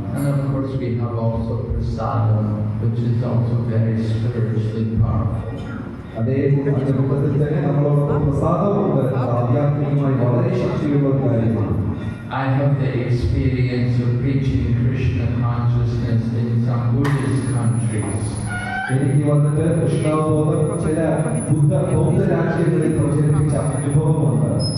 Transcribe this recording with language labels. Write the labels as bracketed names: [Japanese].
[English] And of course we have also prasadam, which is also very spiritually powerful. [Malayalam] അതേ രൂപത്തിൽ തന്നെ നമ്മളോടൊപ്പം പ്രസാദമുണ്ട്, ആധ്യാത്മികമായി വളരെ ശക്തിയുള്ള ഒരു കാര്യമാണ്. [English] I have the experience of preaching Krishna consciousness in some Buddhist countries. [Malayalam] എനിക്ക് വന്നിട്ട് കൃഷ്ണാബോധം ചില ബൗദ്ധ രാജ്യങ്ങളിൽ പ്രചരിപ്പിച്ച അനുഭവമുണ്ട്.